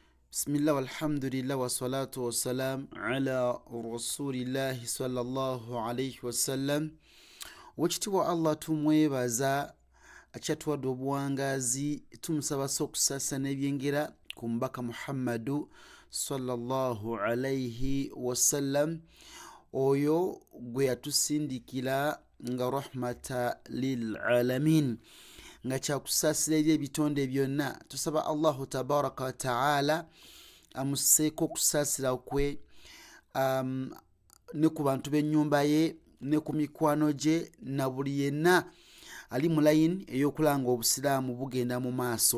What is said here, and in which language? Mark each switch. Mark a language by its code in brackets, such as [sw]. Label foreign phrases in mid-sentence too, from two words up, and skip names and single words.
[ar] بسم الله والحمد لله والصلاة والسلام على رسول الله صلى الله عليه وسلم. [lg] Wekitiibwa Allah tumwebaza akyatuwadde obuwangazi, tumusaba okusasa n'ebyengera ku mubaka Muhammadu [ar] صلى الله عليه وسلم, [lg] oyo gwe yatusindikira nga [ar] رحمة للعالمين, [lg] nga kyakusaasira eri ebitonde byonna. Tusaba [ar] الله تبارك وتعالى [lg] amuseeko okusaasira kwe ne ku bantu b'ennyumba ye ne ku mikwano gye na buli yenna ali mu layini ey'okulanga obusiraamu bugenda mu maaso.